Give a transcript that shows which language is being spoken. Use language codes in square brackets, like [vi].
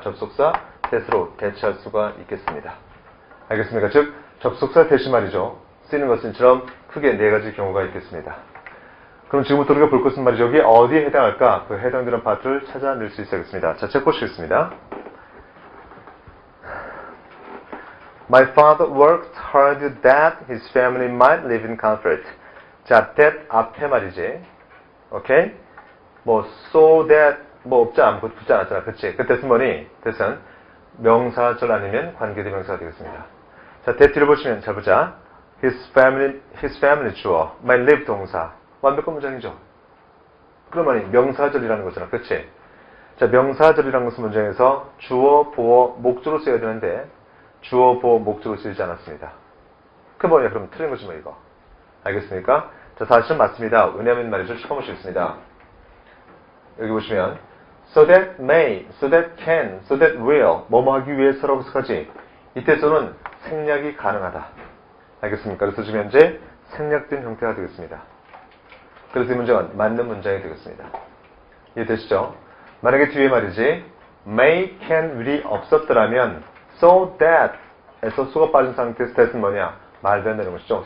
[ko] 접속사 that으로 대체할 수가 있겠습니다. 알겠습니까? 즉 접속사 대신 말이죠. 쓰이는 것처럼 크게 네 가지 경우가 있겠습니다. 그럼 지금부터 우리가 볼 것은 말이죠. 여기 어디에 해당할까? 그 해당되는 파트를 찾아낼 수 있겠습니다. 자, 책 보시겠습니다. [en] My father worked hard that his family might live in comfort. [ko] 자, that 앞에 말이지. 오케이? 뭐 so that 뭐 없지 아무것도 붙지 않았잖아. 그치? 그 that은 뭐니? that은 명사절 아니면 관계대명사가 되겠습니다. 자, that 뒤를 보시면 잘 보자. [en] His family 주어, might live 동사. [ko] 완벽한 문장이죠. 그러면 명사절이라는 거잖아. 그치? 자, 명사절이라는 것은 문장에서 주어, 보어, 목조로 써야 되는데 주어, 보어, 목조로 쓰이지 않았습니다. 그 뭐냐? 그럼 틀린 거지 뭐 이거. 알겠습니까? 자, 사실은 맞습니다. 왜냐하면 말이죠. 시커멓이 있습니다. 여기 보시면 [en] so that may, so that can, so that will, [ko] 뭐뭐 하기 위해서라고 해석하지. 이때 so는 생략이 가능하다. 알겠습니까? 그래서 지금 현재 생략된 형태가 되겠습니다. 그래서 이 문장은 맞는 문장이 되겠습니다. 이해되시죠? 만약에 뒤에 말이지 may, can, will이 없었더라면 so that 에서 so가 빠진 상태에서 that은 뭐냐? 말도 안 되는 것이죠.